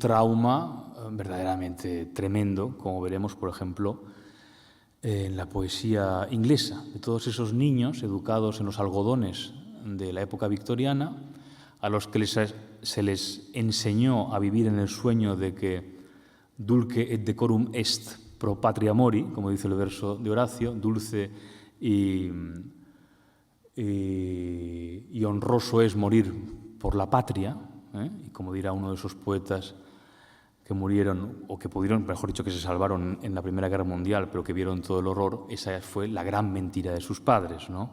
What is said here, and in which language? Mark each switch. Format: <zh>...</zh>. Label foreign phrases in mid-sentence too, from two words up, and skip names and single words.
<es>trauma verdaderamente tremendo, como veremos, por ejemplo, en la poesía inglesa, de todos esos niños educados en los algodones de la época victoriana, a los que se les enseñó a vivir en el sueño de que</es> <la>dulce et decorum est pro patria mori,</la> <es>como dice el verso de Horacio, dulce y honroso es morir por la patria, y como dirá uno de esos poetas que murieron, o que pudieron, mejor dicho, que se salvaron en la Primera Guerra Mundial, pero que vieron todo el horror, esa fue la gran mentira de sus padres, ¿no?</es>